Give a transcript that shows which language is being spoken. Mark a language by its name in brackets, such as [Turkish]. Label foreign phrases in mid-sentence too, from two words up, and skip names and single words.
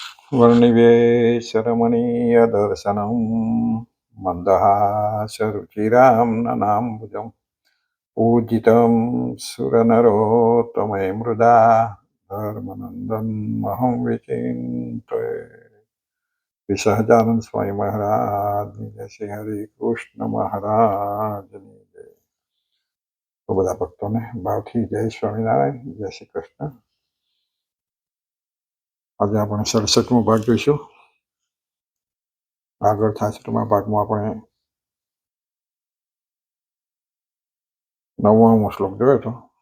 [Sanskrit] वर्णिवेशरमणीयदर्शनं मन्दहासरुचिरां ननाम्बुजं पूजितं सुरनरोत्तमे मृदा धर्मनन्दनमहं विचिन्तये। [Gujarati] श्री સહજાનંદ સ્વામી મહારાજની જય, શ્રી હરે કૃષ્ણ મહારાજની જય। તો બધા ભક્તોને ભાવથી જય સ્વામિનારાયણ, જય શ્રી કૃષ્ણ। આજે આપણે 67મો ભાગ જોઈશું। આગળ 66મા ભાગમાં આપણે 9મો શ્લોક જોયો હતો।